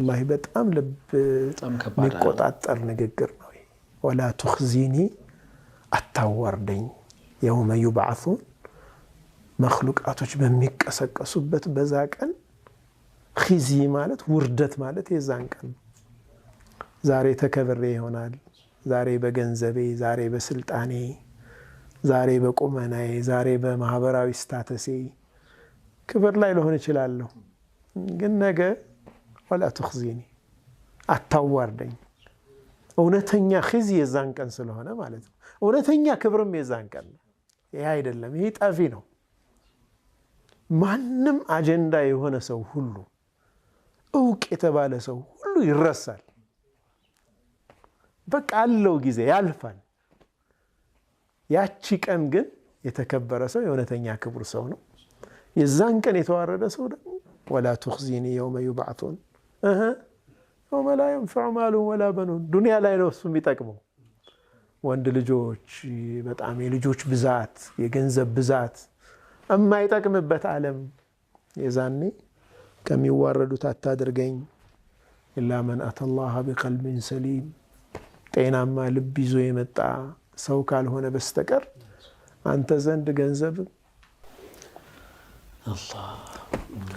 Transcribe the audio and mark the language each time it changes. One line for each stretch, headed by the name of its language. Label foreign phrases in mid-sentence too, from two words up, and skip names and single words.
Amharic: والله በጣም ልብ የሚቆጣጠር ንግግር ነው
Arabic: ولا تخزيني
Amharic: አታዋርደኝ
Arabic: يوم يبعثون
Amharic: مخلوقاتዎች በሚቀሰቀሱበት በዛ ቀን ኺዚ ማለት ውርደት ማለት የዛን ቀን ዛሬ ተከብሬ ይሆናል ዛሬ በገንዘቤ ዛሬ በስልጣኔ ዛሬ በቁመናዬ ዛሬ በማህበራዊ ስታተሴ ክብር ላይ ልሆን ይችላል ግን ነገ
Arabic: ولا تخزيني
Amharic: አታዋርደኝ እውነተኛ ኺዚ የዛን ቀን ስለሆነ ማለት ነው እውነተኛ ክብርም የዛን ቀን ይሄ አይደለም ይሄ ጠፊ ነው ማንንም አጀንዳ የሆነ ሰው ሁሉ እውቅ የተባለ ሰው ሁሉ ይረሳል በቃ አለው ጊዜ ያልፋል ያቺ ቀን ግን የተከበረ ሰው የእውነተኛ ክብር ሰው ነው የዛን ቀን የተዋረደ ሰው ደግሞ
Arabic: ولا تخزيني يوم يبعثون يوم لا ينفع مال ولا بنون
Amharic: ዱንያ ላይ ነው እሱ የሚጠቅመው ወንድ ልጆች በጣም የልጆች ብዛት የገንዘብ ብዛት የማይጠቅምበት ዓለም የዛኔ ከሚዋረዱት አታድርገኝ
Arabic: إلا من أتى الله بقلب سليم
Amharic: ጤናማ ልብ ይዞ የመጣ ሰው ካልሆነ በስተቀር አንተ ዘንድ ገንዘብ አላህ